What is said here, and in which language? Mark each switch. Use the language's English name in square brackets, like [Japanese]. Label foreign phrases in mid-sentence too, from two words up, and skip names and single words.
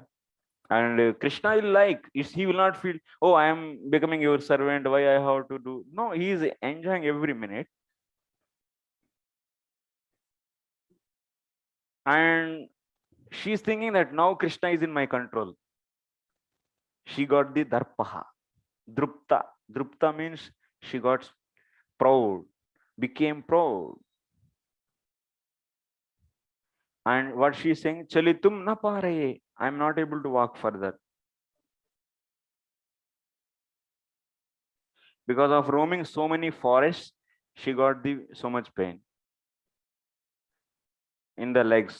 [English] And Krishna will like, he will not feel, oh, I am becoming your servant, why I have to do. No, he is enjoying every minute. And she's thinking that now Krishna is in my control. She got the [Sanskrit] darpaha, drupta. [English] Drupta means she got proud, became proud. And what she's saying, [Sanskrit] chalitum na pare, [English] I'm not able to walk further. Because of roaming so many forests, she got so much pain in the legs.